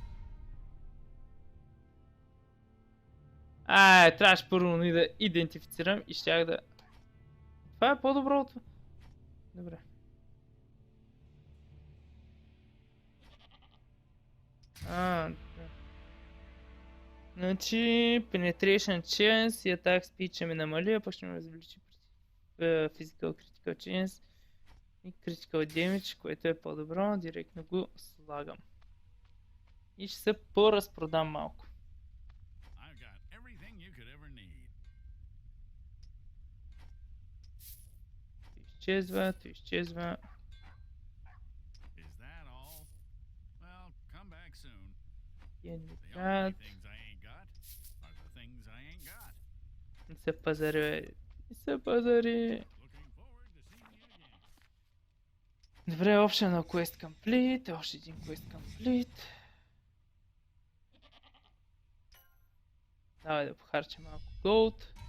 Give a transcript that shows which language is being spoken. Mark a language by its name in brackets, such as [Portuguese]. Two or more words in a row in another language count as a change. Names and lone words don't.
[Bulgarian] Трябваше първо да идентифицирам и щях да... Това е по-доброто. Добре. Да. Значи, [English] penetration chance [Bulgarian] и [English] attack speed [Bulgarian] ще ми намали, а пък ще ме развлечи [English] physical critical chance [Bulgarian] и [English] critical damage, [Bulgarian] което е по-добро. Директно го слагам. И ще се поразпродам малко. [English] I've got everything you could ever need. [Bulgarian] То изчезва. [English] Is that all? Well, come back soon. [Bulgarian] И [English] The only [Bulgarian] град. [English] things I ain't got are the things I ain't got. [Bulgarian] Не се пазари, бе. Не се пазари. [English] Looking forward to seeing you again. [Bulgarian] Добре, [English] optional quest complete. [Bulgarian] Още един [English] quest complete. [Bulgarian] Давай да похарчим малко gold.